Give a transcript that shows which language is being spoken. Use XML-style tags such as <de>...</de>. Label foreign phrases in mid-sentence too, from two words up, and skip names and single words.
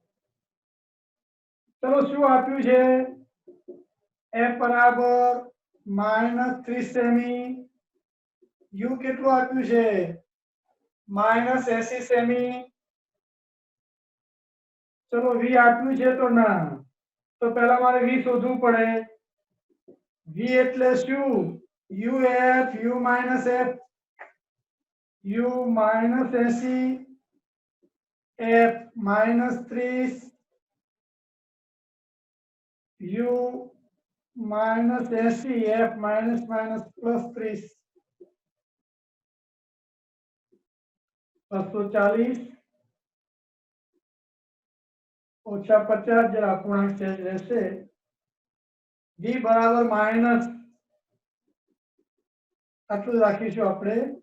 <gu>ચલો શું આપ્યું છે? f બરાબર માઇનસ 30 સેમી, u કેટલું આપ્યું છે? માઇનસ 80 સેમી. ચલો v આપ્યું છે તો ના, તો પહેલા મારે v શોધવું પડે. v એટલે શું?</gu> <en>uf u minus f, u minus 80 f minus 30 u minus 80 f minus minus plus 30 240</en> <gu>ઓછા 50 જરા અપૂર્ણાંક ચેન્જ રહેશે. v બરાબર માઇનસ આટલું રાખીશું આપણે.</gu>